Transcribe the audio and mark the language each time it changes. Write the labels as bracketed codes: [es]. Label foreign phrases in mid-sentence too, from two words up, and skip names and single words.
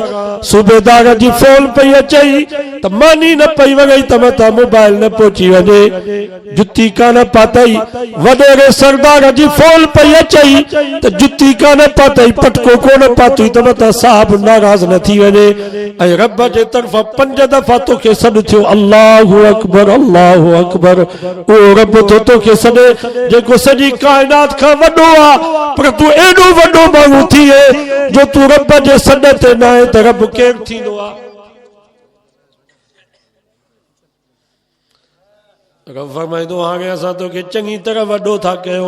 [sd] सूबेदार जी फोन पई अचई त मानी न पई वञई त मथां मोबाइल न पहुची वञे। जुती कान पातई। वॾेरे सरदार जी फोन पई अचई त जुती कान पातई, पटको कोन पातई त मथां साहब नाराज़ न थी वञे। ऐं रब जे तरफ़ां 5 दफ़ा तोखे सॾ थियो, [ar] الله أكبر، الله أكبر. [sd] ओ रब तो तोखे सॾे जेको सॼी काइनात खां वॾो आहे, पर तूं एॾो वॾो माण्हू थिए जो तूं रब जे सॾ ते न आहे त रब केरु थींदो आहे? रब फरमाईंदो, हाणे असां तोखे चङी तरह वॾो था कयूं।